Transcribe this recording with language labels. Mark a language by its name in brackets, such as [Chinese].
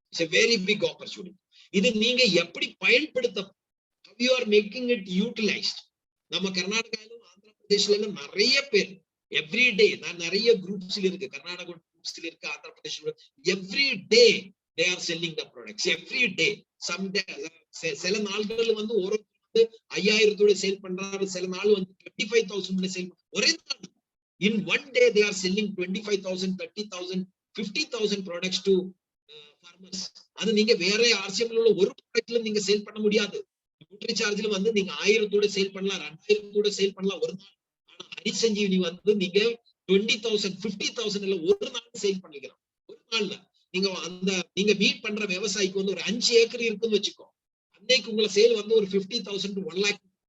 [English] It's a very big opportunity. [Tamil] இது நீங்க எப்படி பயன்படுத்த, [English] how you are making it utilized. [Tamil] நம்ம கர்நாடகாவிலும் ஆந்திர பிரதேஷ்ல நிறைய பேர் எவ்ரி டே, நான் நிறைய குரூப்ஸ்ல இருக்கு, கர்நாடகா குரூப்ஸ்ல இருக்கு, Andhra பிரதேஷ்ல every day [English] they are selling the products every day. [Tamil] Some day சில நாள்கள் வந்து ஒரு 5000 சேல் பண்றாரு, சில நாள் வந்து 25,000 சேல். ஒரே நாள் [English] in one day they are selling 25,000, 30,000, 50,000 products to farmers. [Tamil] அது நீங்க வேற RCM உள்ள ஒரு ப்ராடக்ட்ல நீங்க சேல் பண்ண முடியாது. நியூட்ரி சார்ஜ்ல வந்து நீங்க 1000 சேல் பண்ணலாம், 2000 சேல் பண்ணலாம் ஒரு நாள். ஆனா ஹரிசஞ்சீவனி வந்து நீங்க 20,000, 50,000 இல்ல ஒரு நாள் சேல் பண்ணிக்கலாம். ஒரு நாள்ல நீங்க மீட் பண்ற விவசாயிக்கு வந்து ஒரு 5 ஏக்கர் இருக்குன்னு வச்சுக்கோ, அன்னைக்கு உங்களை சேல் வந்து ஒரு 50,000 to 1 lakh.